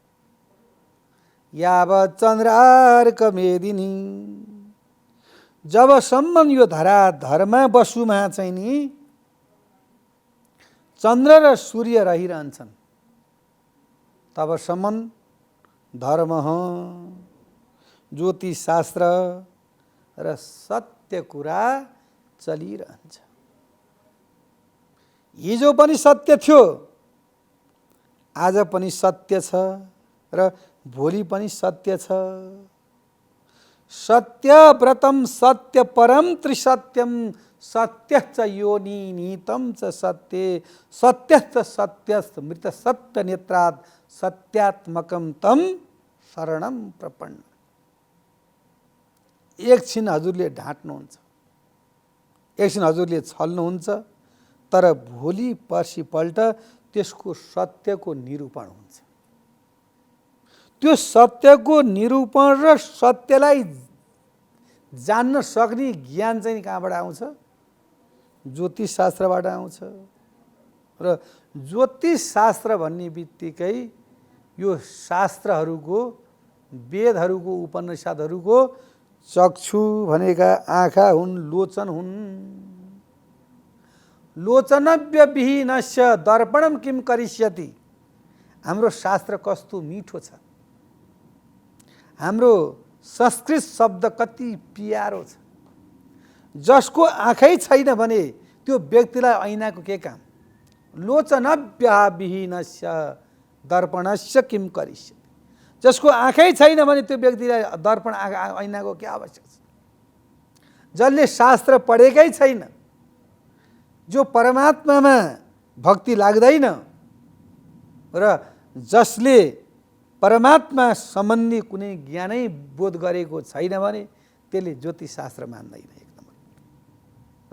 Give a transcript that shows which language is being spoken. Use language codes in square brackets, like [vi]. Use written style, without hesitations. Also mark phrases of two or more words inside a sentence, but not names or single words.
[sa] यावत चन्द्रार्क मेदिनी, [ne] जबसम्म यो धराधरमा बसुमा चाहिँ नि चन्द्र र सूर्य रहिरहन्छन् तबसम्म धर्म, ज्योतिषशास्त्र र सत्य कुरा चलिरहन्छ। हिजो पनि सत्य थियो, आज पनि सत्य छ र भोलि पनि सत्य छ। [sa] सत्यव्रतम सत्य परम त्रिसत्यम सत्यश्च योनि निहितं च सत्ये सत्यश्च सत्यश्च मृत सत्य नेत्रात् सत्यात्मकम तम शरणम प्रपन्न। [ne] एकछिन हजुरले ढाँट्नुहुन्छ, एकछिन हजुरले छल्नुहुन्छ, तर भोलि पर्सिपल्ट त्यसको सत्यको निरूपण हुन्छ। त्यो सत्यको निरूपण र सत्यलाई जान्न सक्ने ज्ञान चाहिँ कहाँबाट आउँछ? ज्योतिषशास्त्रबाट आउँछ। र ज्योतिषशास्त्र भन्ने बित्तिकै यो शास्त्रहरूको, वेदहरूको, उपनिषदहरूको चक्षु भनेका आँखा हुन्, लोचन हुन्। [sa] लोचनव्य विहीनस्य दर्पणम किम करिष्यति। [ne] हाम्रो शास्त्र कस्तो मिठो छ, हाम्रो संस्कृत शब्द कति प्यारो छ। जसको आँखै छैन भने त्यो व्यक्तिलाई ऐनाको के काम। [sa] लोचनव्य विहीनस्य दर्पणस्य किम करिष्यति। [ne] जसको आँखै छैन भने त्यो व्यक्तिलाई दर्पण ऐनाको के आवश्यक छ। जसले शास्त्र पढेकै छैन, जो परमात्मामा भक्ति लाग्दैन र जसले परमात्मा सम्बन्धी कुनै ज्ञानै बोध गरेको छैन भने त्यसले ज्योतिषशास्त्र मान्दैन एक नम्बर।